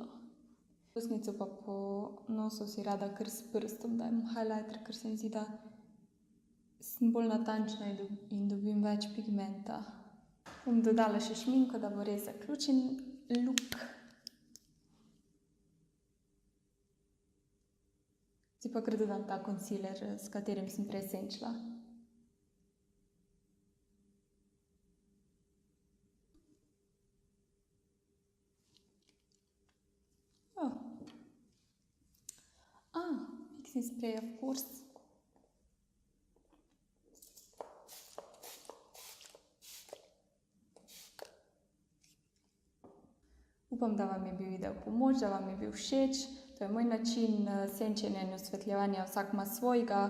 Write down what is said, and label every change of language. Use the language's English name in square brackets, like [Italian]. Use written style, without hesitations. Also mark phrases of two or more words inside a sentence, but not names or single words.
[Slovenian] Ustnico pa po nosu si rada kar s prstom dajem highlighter, ker se mi zdi, da sem bolj natančna in dobim več pigmenta. Bom dodala še šminko, da bo res zaključen look. Zdaj pa kar dodam ta concealer, s katerim sem prej senčila. [English] Fixing spray, of course. [Slovenian] Upam, da vam je bil video pomoč, da vam je bil všeč. To je moj način senčenja in osvetljevanja, vsak ima svojega.